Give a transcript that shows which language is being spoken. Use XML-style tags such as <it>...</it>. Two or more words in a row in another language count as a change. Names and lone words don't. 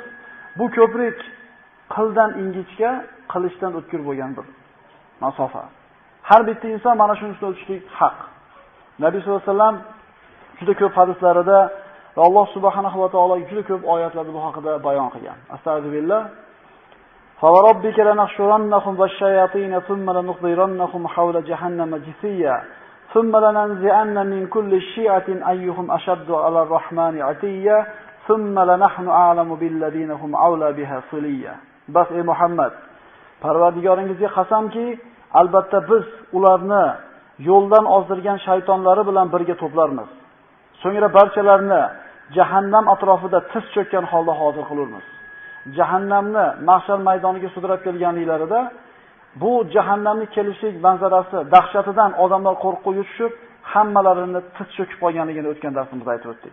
<uz>Bu ko'prik qildan ingichka, qilichdan o'tkir bo'lgan bir masofa. Har bitta inson mana shuni ustida o'tishlik haq. Nabiy</uz> <ar>صلى الله عليه وسلم</ar> <uz>juda ko'p hadislarida va Alloh</uz> <ar>سبحانه وتعالى</ar> <uz>juda ko'p oyatlarda bu haqida bayon qilgan. Astagfirullah.</uz> <ar>فربك لنحشرنهم والشياطين ثم لنحضرنهم حول جهنم جثيا ثم لننزعن من كل شيعة أيهم أشد على الرحمن عتيا ثم لنحن أعلم بالذين هم أولى بها صليا.</ar> <uz>Bas ey Muhammad, Parvardigoringizga qasamki, albatta biz ularni yo'ldan ozdirgan shaytonlari bilan birga to'plarmiz. So'ngra barchalarini jahannam atrofida tiz cho'kkan holda hozir qilamiz. Jahannamni mahshar maydoniga sudrab kelganliklarida bu jahannamning kelishlik manzarasi dahshatidan odamlar qo'rqib yutishib, hammalarini tiz cho'kib qolganligini o'tgan darsimizda aytib o'tdik.</uz>